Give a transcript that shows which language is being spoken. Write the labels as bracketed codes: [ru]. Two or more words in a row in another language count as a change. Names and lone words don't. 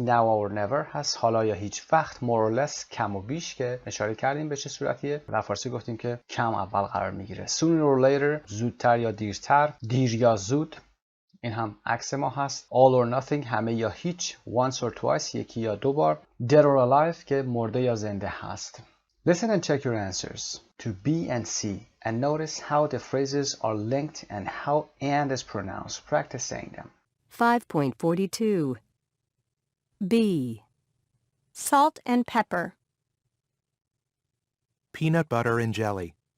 [en] Now or never [fa] هست. حالا یا هیچ وقت. [en] More or less [fa] کم و بیش که اشاره کردیم به چه صورتیه. در فارسی گفتیم که کم اول قرار میگیره. [en] Sooner or later [fa] زودتر یا دیرتر. دیر یا زود. این هم عکس ما هست. [en] All or nothing [fa] همه یا هیچ. [en] Once or twice [fa] یکی یا دو بار. [en] Dead or alive [fa] که مرده یا زنده هست. [en] Listen and check your answers to B and C and notice how the phrases are linked and how and is pronounced. Practice saying them. 5.42 B. Salt and pepper. Peanut butter and jelly.